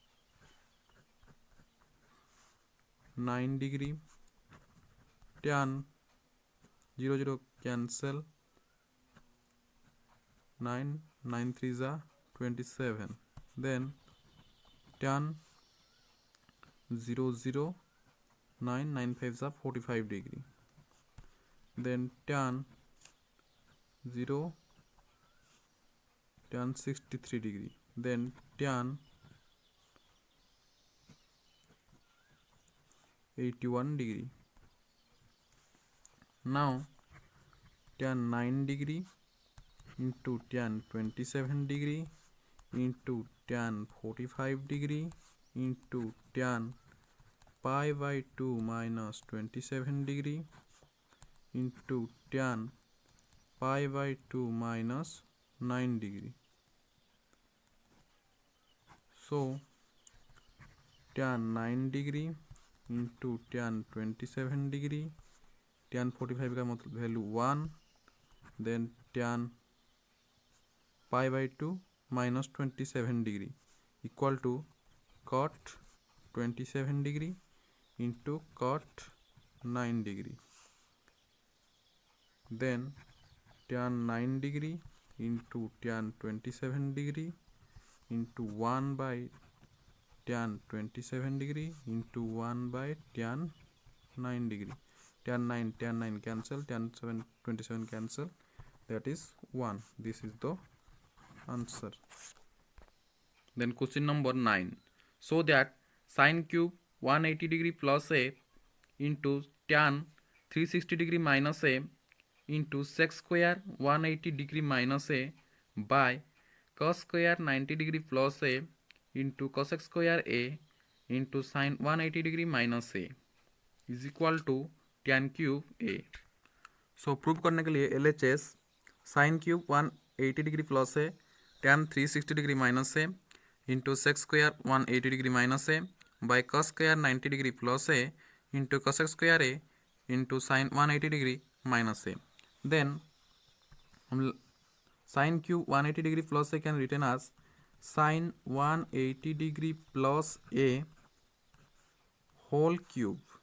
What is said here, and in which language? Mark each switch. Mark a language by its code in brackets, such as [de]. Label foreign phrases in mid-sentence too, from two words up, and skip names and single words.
[en] 9 degree, tan 0 cancel, 9 3s are 27, then tan 0 9 5s are 45 degree, then tan 0 tan 63 degree, then tan 81 degree. Now tan 9 degree into tan 27 degree into tan 45 degree into tan pi by 2 minus 27 degree into tan pi by 2 minus 9 degree. So tan 9 degree into tan 27 degree, tan 45 [hi] का मतलब [en] वैल्यू 1, then tan pi by 2 minus 27 degree equal to cot 27 degree into cot 9 degree, then tan 9 degree into tan 27 degree into 1 by tan 27 degree into 1 by tan 9 degree, tan 9 cancel, tan 7 27 cancel, that is 1. This is the answer. Then question number 9. So that sin cube 180 degree plus a into tan 360 degree minus a into sec square 180 degree minus a by cos square 90 degree plus a into cosec square a into sin 180 degree minus a is equal to tan cube a. So [hi] प्रूव करने के लिए [en] LHS sin cube 180 degree plus a tan 360 degree minus a into sec square 180 degree minus a by cos square 90 degree plus a into cosec square a into sin 180 degree minus a. Then sin cube 180 degree plus a can written as sin 180 degree plus a whole cube.